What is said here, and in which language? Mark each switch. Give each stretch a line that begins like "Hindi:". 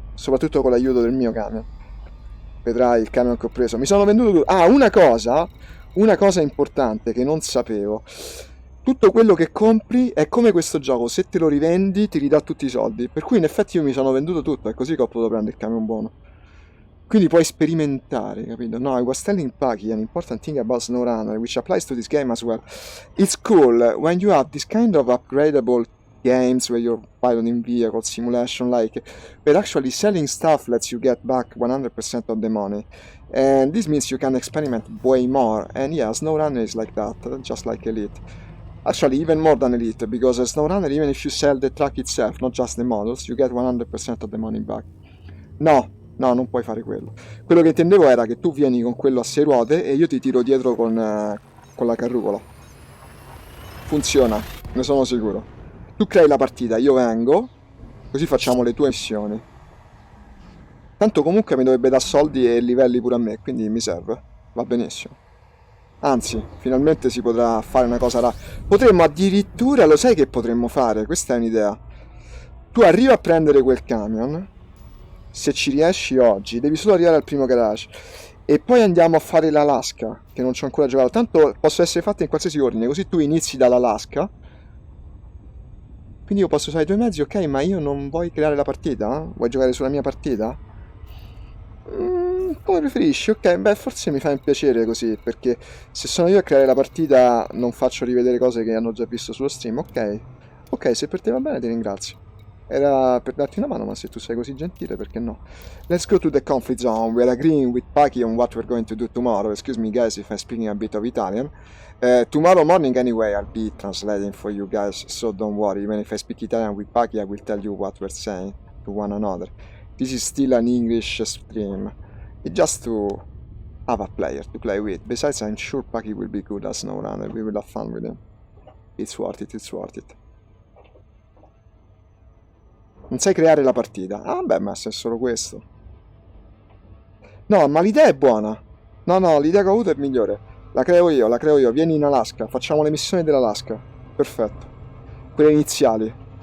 Italian: Soprattutto con l'aiuto del mio camion. Vedrai il camion che ho preso. Mi sono venduto tutto. Ah, una cosa importante che non sapevo. Tutto quello che compri è come questo gioco, se te lo rivendi ti ridà tutti i soldi. Per cui in effetti io mi sono venduto tutto, è così che ho potuto prendere il camion buono. Quindi puoi sperimentare, capito?
English: No, I was telling Paki an important thing about SnowRunner, which applies to this game as well. It's cool when you have this kind of upgradable games where you're piloting vehicle simulation, like, but actually selling stuff lets you get back 100% of the money, and this means you can experiment way more. And yeah, SnowRunner is like that, just like Elite. Actually, even more than Elite, because SnowRunner, even if you sell the truck itself, not just the models, you get 100% of the money back.
Italian: No, non puoi fare quello. Quello che intendevo era che tu vieni con quello a 6 ruote e io ti tiro dietro con la carrucola. Funziona, ne sono sicuro. Tu crei la partita, io vengo, così facciamo le tue missioni. Tanto comunque mi dovrebbe dare soldi e livelli pure a me, quindi mi serve. Va benissimo. Anzi, finalmente si potrà fare una cosa Potremmo addirittura, lo sai che potremmo fare? Questa è un'idea. Tu arrivi a prendere quel camion, se ci riesci oggi, devi solo arrivare al primo garage. E poi andiamo a fare l'Alaska, che non ci ho ancora giocato. Tanto posso essere fatta in qualsiasi ordine, così tu inizi dall'Alaska. Quindi io posso usare i tuoi mezzi, ok, ma io non vuoi creare la partita? Vuoi giocare sulla mia partita? Come preferisci, ok, beh forse mi fa un piacere così, perché se sono io a creare la partita non faccio rivedere cose che hanno già visto sullo stream, ok. Ok, se per te va bene ti ringrazio. Era per darti una mano, ma se tu sei così gentile, perché no?
English: Let's go to the conflict zone. We're agreeing with Paki on what we're going to do tomorrow. Excuse me guys if I'm speaking a bit of Italian. Tomorrow morning anyway I'll be translating for you guys, so don't worry. Even if I speak Italian with Paki I will tell you what we're saying to one another. This is still an English stream. It's just to have a player to play with. Besides I'm sure Paki will be good as SnowRunner. We will have fun with him. It's worth it, it's worth it.
Italian: Non sai creare la partita. Ah beh, ma se è solo questo. No, ma l'idea è buona. No, l'idea che ho avuto è migliore. La creo io. Vieni in Alaska, facciamo le missioni dell'Alaska. Perfetto. Quelle iniziali.